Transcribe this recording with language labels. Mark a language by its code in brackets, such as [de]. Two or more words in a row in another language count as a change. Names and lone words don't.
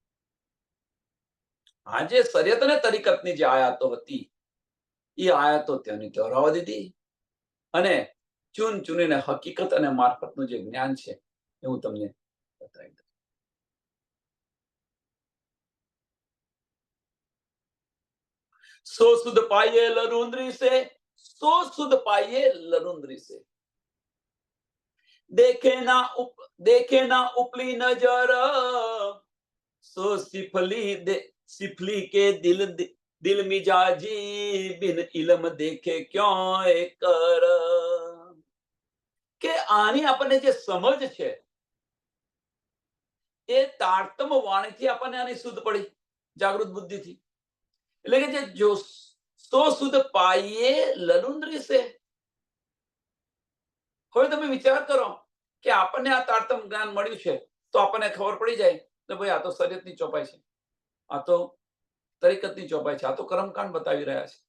[gu] આજે શરીયત અને તરીકતની જે આયાતો હતી એ આયાતો તેની દોહરાવા દીધી અને ચૂન ચૂનીને હકીકત અને મારફતનું જે જ્ઞાન છે એ હું તમને બતાવી દઉં. [hi] सो सुद पाइए लरुंदरी से, सो सुद पाइए लरुंदरी से. देखे ना उपली नजर, सो सिफली के दिल मिजाजी, बिन इल्म देखे क्यों ए कर. [gu] કે આની આપણને જે સમજ છે એ તારતમ વાણીથી આપણને આની શુદ્ધ પડી, જાગૃત બુદ્ધિથી. એટલે કે જે જો [hi] सो सुद पाइए लरुंदरी से. [gu] હવે તમે વિચાર કરો કે આપણને આ તારતમ જ્ઞાન મળ્યું છે તો આપણને ખબર પડી જાય કે ભાઈ આ તો શરીયતની ચોપાઈ છે, આ તો તરીકતની ચોપાઈ છે, આ તો કર્મકાંડ બતાવી રહ્યા છે.